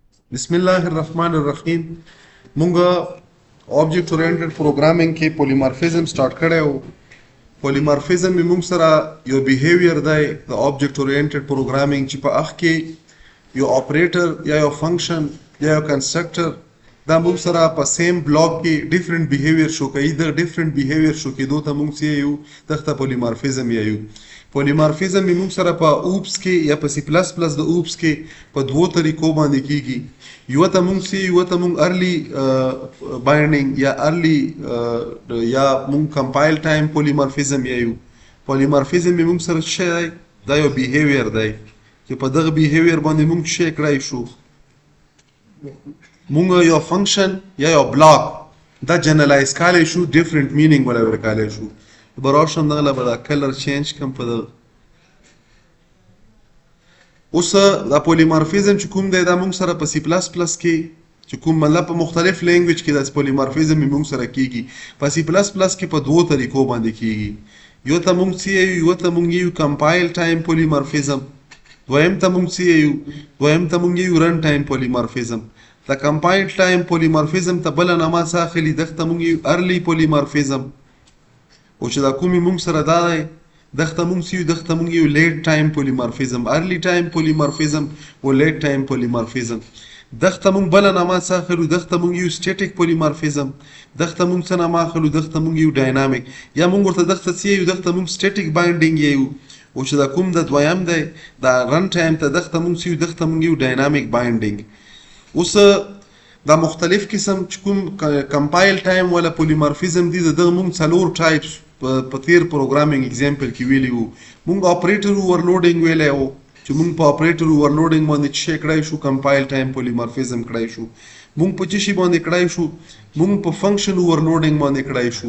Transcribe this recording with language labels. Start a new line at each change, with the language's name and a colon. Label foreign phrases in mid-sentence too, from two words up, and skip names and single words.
Arabic: بسم الله الرحمن الرحیم.
Pashto: مونږ
English: object oriented programming
Pashto: کې
English: polymorphism start
Pashto: کړو. polymorphism موږ سره یو behavior دی د
English: object oriented programming
Pashto: چې په اخ کې یو operator یا یو function یا یو constructor دا موږ سره په
English: same block
Pashto: کې
English: different behavior
Pashto: شو کوي. د
English: different behavior
Pashto: شو کېدو ته موږ څه یو دغه polymorphism یو. polymorphism موږ سره په oops کې یا په C++ د oops کې په دوو طریقو باندې کیږي. یو ته موږ سی یو ته موږ
English: early binding
Pashto: یا early یا موږ
English: compile time polymorphism
Pashto: یو. polymorphism موږ سره څه دا یو behavior دی چې په دغه behavior باندې موږ څه کړای شو موږ یو function یا یو block دا generalize کولای شو different meaning ولا ورکولای شو. براوشم دغه لا
English: color change
Pashto: کوم په دغه اوس دا polymorphism چې کوم دی دا موږ سره په C++ کې چې کوم مطلب په مختلف لینګویج کې دا polymorphism موږ سره کیږي. په C++ کې په دوو طریقو باندې کیږي. یو ته موږ څه یو ته موږ یو
English: compile time polymorphism
Pashto: دویم ته موږ یو
English: run time polymorphism.
Pashto: دا
English: compile time polymorphism
Pashto: ته بل نامه ساخلی دغه موږ یو
English: early polymorphism
Pashto: او چې دا کومي موږ سره دا دی دغه موږ یو
English: late time polymorphism early time polymorphism
Pashto: او
English: late time polymorphism.
Pashto: دغه موږ بل نامه ساخلو دغه موږ یو
English: static polymorphism
Pashto: دغه موږ څه نامه اخلو دغه موږ یو dynamic یا موږ ورته دغه څه یو دغه موږ
English: static binding
Pashto: یو او چې دا کوم د دویم دی دا
English: run time
Pashto: ته دغه موږ یو دغه موږ یو
English: dynamic binding.
Pashto: اوس دا مختلف قسم چې کوم
English: compile time
Pashto: ولا polymorphism دي دغه موږ څلور types په تیر
English: programming example
Pashto: کې ویلی وو. موږ
English: operator overloading
Pashto: ویلی وو چې موږ په
English: operator overloading
Pashto: باندې څه کړای شو
English: compile time polymorphism
Pashto: کړای شو. موږ په څه شي باندې کړای شو موږ په
English: function overloading
Pashto: باندې کړای شو.